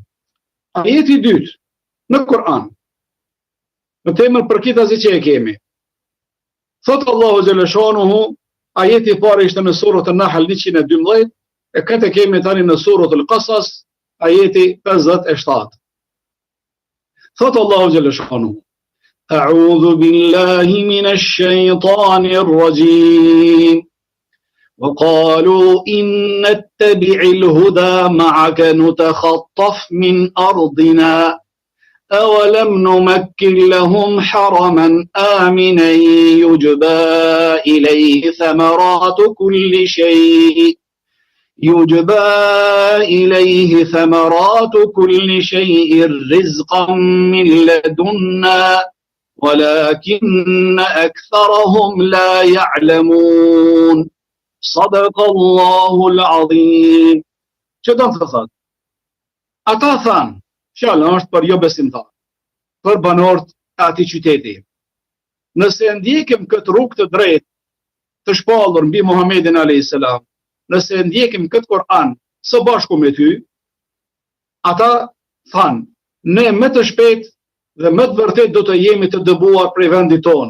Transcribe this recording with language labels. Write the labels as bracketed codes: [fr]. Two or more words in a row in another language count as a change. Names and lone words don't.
[sq] Ajeti i dytë në Kur'an, në temën për kitazi që e kemi. Thotë [ar] الله جل شأنه, [sq] ajeti i parë ishte në surën An-Nahl 112, e këtë kemi tani në surën Al-Qasas, ajeti 57. Thotë [ar] الله جل شأنه: أعوذ بالله من الشيطان الرجيم. وقالوا إن نتبع الهدى معك نتخطف من أرضنا أولم نمكن لهم حرما آمنا يجبى إليه ثمرات كل شيء رزقا من لدنا ولكن أكثرهم لا يعلمون. صدق الله العظيم. [sq] Që do të thotë? Ata thanë, fjala është për jo besimtar, për banorët e atij qyteti. Nëse ndjekim këtë rrugë të drejtë, të shpallur mbi Muhamedit [ar] عليه السلام, [sq] nëse ndjekim këtë Kur'an së bashku me ty, ata thanë, ne më të shpejt dhe më të vërtet do të jemi të dëbuar prej vendit tonë.